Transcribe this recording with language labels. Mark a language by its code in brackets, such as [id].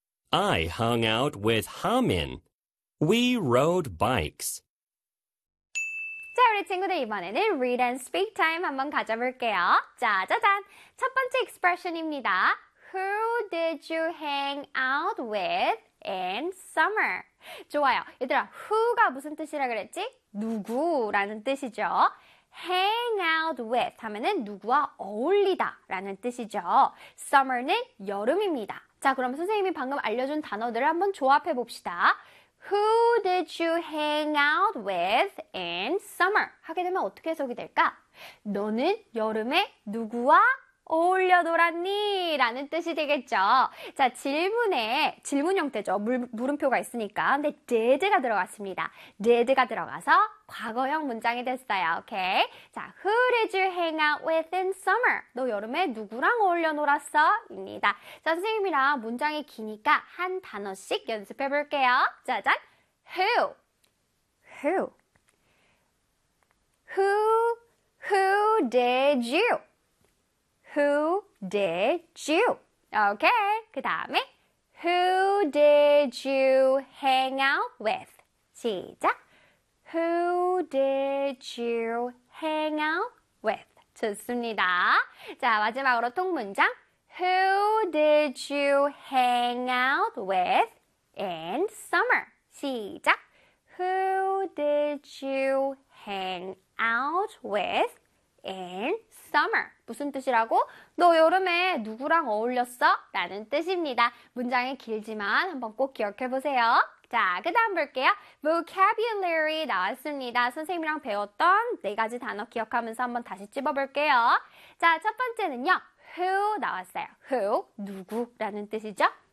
[en] I hung out with Hamin. We rode bikes. [ko] 자, 우리 친구들 이번에는 [en] read and speak time [ko] 한번 가져볼게요. 짜자잔! 첫 번째 expression입니다. [en] Who did you hang out with in summer? [ko] 좋아요. 얘들아, who가 무슨 뜻이라 그랬지? 누구라는 뜻이죠. Hang out with 하면은 누구와 어울리다라는 뜻이죠. Summer는 여름입니다. 자, 그럼 선생님이 방금 알려준 단어들을 한번 조합해 봅시다. [en] Who did you hang out with in summer? [ko] 하게 되면 어떻게 해석이 될까? 너는 여름에 누구와 어울려 놀았니? 라는 뜻이 되겠죠. 자, 질문 형태죠. 물음표가 있으니까. 근데 did가 들어갔습니다. did가 들어가서 과거형 문장이 됐어요. 오케이? [en] 자, who did you hang out with in summer? [ko] 너 여름에 누구랑 어울려 놀았어? 입니다. 자, 선생님이랑 문장이 기니까 한 단어씩 연습해 볼게요. [en] 짜잔! Who? Who? Who did you? Who did you? Okay, [ko] 그 다음에 [en] Who did you hang out with? [ko] 시작! [en] Who did you hang out with? [ko] 좋습니다. 자, 마지막으로 통문장 [en] Who did you hang out with in summer? [ko] 시작! [en] Who did you hang out with in summer? [ko] 무슨 뜻이라고? 너 여름에 누구랑 어울렸어? 라는 뜻입니다. 문장이 길지만 한번 꼭 기억해 보세요. 자, 그 다음 볼게요. Vocabulary 나왔습니다. 선생님이랑 배웠던 네 가지 단어 기억하면서 한번 다시 집어볼게요. 자, 첫 번째는요. Who 나왔어요. Who, 누구라는 뜻이죠?